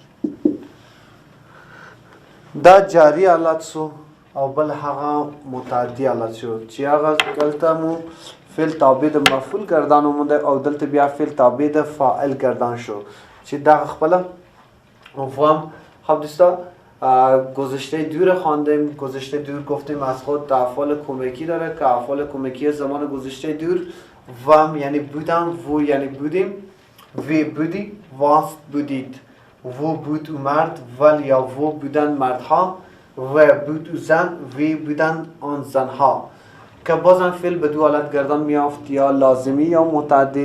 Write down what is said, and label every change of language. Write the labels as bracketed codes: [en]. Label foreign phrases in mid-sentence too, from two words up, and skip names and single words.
[ps] دا جاری حالت سو او بل هغه متعدی حالت شو چې هغه دلته مو فعل تابع د مفعول گردان اومده او دلته بیا فعل تابع د فاعل گردان شو چې دا خپل مفهوم. [fa] خب دوستا گذشته دور خواندیم. گذشته دور گفتیم از خود افعال کمکی داره که افعال کمکی زمان گذشته دور وم یعنی بودم، و یعنی بودیم، وی بودی، واست بودید، و بود و مرد، ول یا و بودن مردها، و بود و زن، وی بودن آن زنها که بازم فعل به دو حالت گردان میافت، یا لازمی یا متعدی.